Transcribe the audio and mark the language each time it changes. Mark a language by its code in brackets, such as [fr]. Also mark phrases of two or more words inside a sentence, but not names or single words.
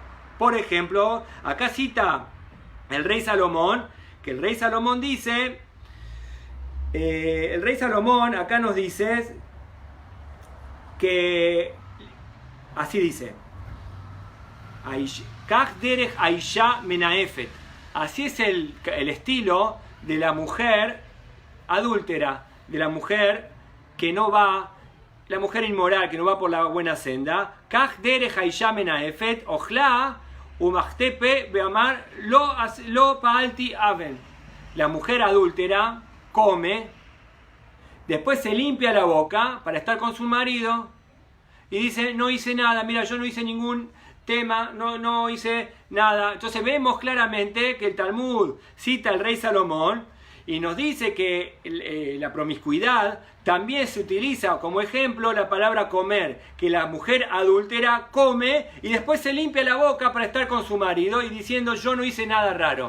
[es] Por ejemplo, acá cita el rey Salomón, que el rey Salomón dice, el rey Salomón acá nos dice que, así dice, [he] כך דרך אשה מנאפת, [es] así es el estilo de la mujer adúltera, de la mujer que no va, la mujer inmoral, que no va por la buena senda. [he] כך דרך אשה מנאפת אכלה ומחתה פיה ואמרה לא פעלתי און. [es] La mujer adúltera come, después se limpia la boca para estar con su marido y dice, no hice nada, mira, yo no hice ningún tema, no hice nada. Entonces vemos claramente que el Talmud cita al rey Salomón y nos dice que la promiscuidad también se utiliza como ejemplo la palabra comer, que la mujer adúltera come y después se limpia la boca para estar con su marido y diciendo yo no hice nada raro.